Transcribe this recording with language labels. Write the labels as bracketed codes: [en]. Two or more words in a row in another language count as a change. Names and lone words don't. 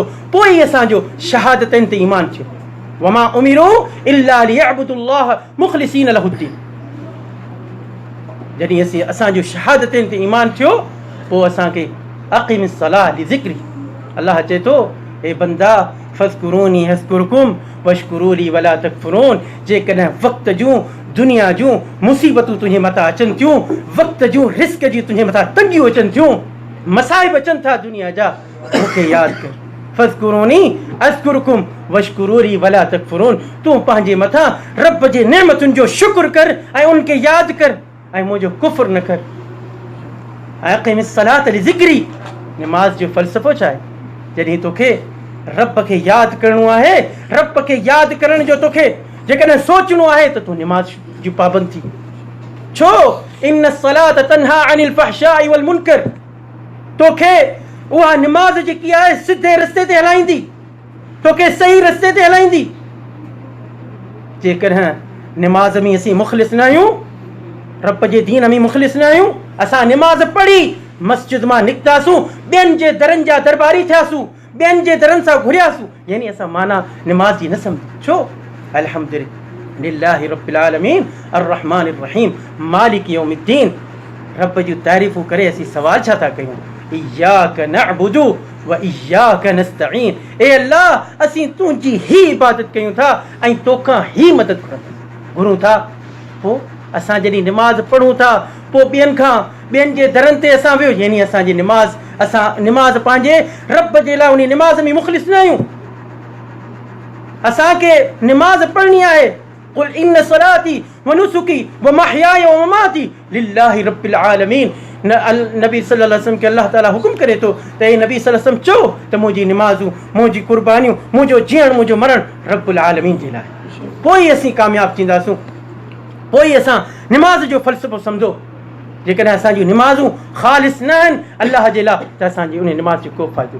[sd] पोइ ई असांजो शहादतनि ते ईमान थियो। [ar] وما أمروا إلا ليعبدوا الله مخلصين له الدين. [sd] जॾहिं असांजो शहादतनि ते ईमान थियो, पोइ असांखे [ar] أقم الصلاة لذكري. [sd] अल्लाह चए थो, हे बंदा [ar] فاذكروني أذكركم واشكروا لي ولا تكفرون. [sd] जेकॾहिं वक़्त जूं दुनिया जूं मुसीबतूं तुंहिंजे मथां अचनि थियूं, वक़्त जूं रिस्क जी तुंहिंजे मथां तंगियूं अचनि थियूं, मसाइब अचनि था दुनिया जा, मूंखे यादि कर। [ar] فاذكروني أذكركم واشكروا لي ولا تكفرون. [sd] तूं पंहिंजे मथां रब जे नेमतुनि जो शुक्र कर ऐं उनखे यादि कर ऐं मुंहिंजो कुफ़्र न कर। [ar] أقم الصلاة لذكري. [sd] नमाज़ जो फ़लसफ़ो छा आहे? जॾहिं तोखे रब खे यादि करणो आहे, रब खे यादि करण जो तोखे जेकॾहिं सोचणो आहे त तूं नमाज़ जी पाबंद थी। छो? [ar] إن الصلاة تنهى عن الفحشاء والمنكر. [sd] तोखे उहा नमाज़ जेकी आहे सिधे रस्ते ते हलाईंदी, तोखे सही रस्ते ते हलाईंदी। जेकॾहिं नमाज़ में असीं मुख़लिस न आहियूं, रब जे दीन में मुख़लिस न आहियूं, असां नमाज़ पढ़ी मस्जिद मां निकितासूं, ॿियनि जे दरनि जा दरबारी थियासूं, ॿियनि जे दरनि सां घुरियासूं, यानी असां माना नमाज़ जी न सम्झी। छो? [ar] الحمد لله رب العالمين الرحمن الرحيم مالك يوم الدين. [sd] रब जी तारीफ़ूं करे असीं सवाल छा था कयूं? [ar] إياك نعبد وإياك نستعين. [sd] ए अल्लाह, असीं तुंहिंजी ही इबादत कयूं था ऐं तोखां ही मदद घुरूं था। पोइ असां जॾहिं नमाज़ पढ़ूं था, पोइ ॿियनि जे दरनि ते असां वियो, यानी असांजी असां नमाज़ पंहिंजे रब जे लाइ उन नमाज़ में मुख़लिस न आहियूं। असांखे नमाज़ पढ़णी आहे। [ar] قل إن صلاتي ونسكي ومحياي ومماتي لله رب العالمين. [sd] नबी [ar] صلى الله عليه وسلم [sd] खे अल्लाह ताला हुकुम करे थो त हे नबी [ar] صلى الله عليه وسلم [sd] चओ त मुंहिंजी नमाज़ूं, मुंहिंजी कुर्बानियूं, मुंहिंजो जीअण, मुंहिंजो मरण [ar] رب العالمين [sd] जे लाइ। पोइ ई असीं कामयाबु थींदासूं। पोइ ई असां नमाज़ जो फ़लसफ़ो सम्झो। जेकॾहिं असांजूं नमाज़ूं ख़ालिस न आहिनि अल्लाह जे लाइ, त असांजी उन नमाज़ जो को फ़ाइदो।